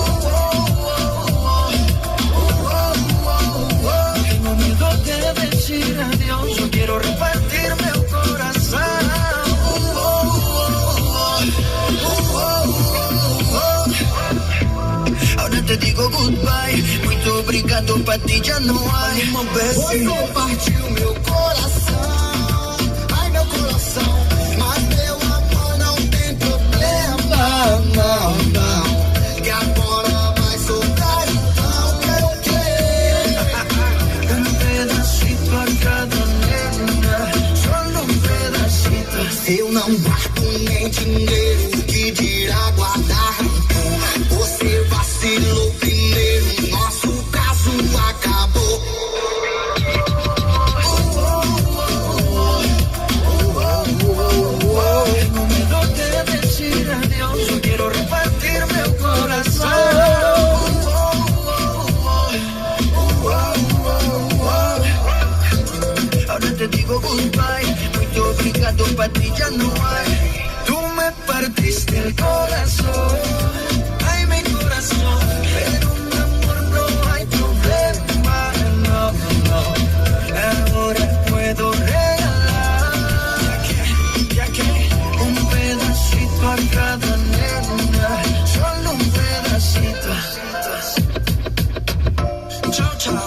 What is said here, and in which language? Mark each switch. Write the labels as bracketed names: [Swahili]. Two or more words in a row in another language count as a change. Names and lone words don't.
[Spanish] Tengo miedo de decir adiós, yo quiero repartirme el corazón. Ahora te digo [Portuguese] goodbye, muito obrigado, pra ti já não há. Você partiu meu coração, ai meu coração, mas meu amor não tem problema, não, não. Que agora vai soltar então que pedacito a cada nena, só pedacito. Eu não guardo nem dinheiro, que dirá guardar. Você vacilou primeiro, nosso caso acabou. Tengo miedo de decir adiós, yo quiero repartir meu corazón. [Spanish] Ahora te digo goodbye, [Portuguese] muito obrigado, [Spanish] pa' ti ya no hay. Tú me partiste el corazón. Pero mi amor no hay problema, no, no. Ahora puedo regalar, ya que un pedacito a cada nena, solo un pedacito. [Portuguese] Tchau, tchau.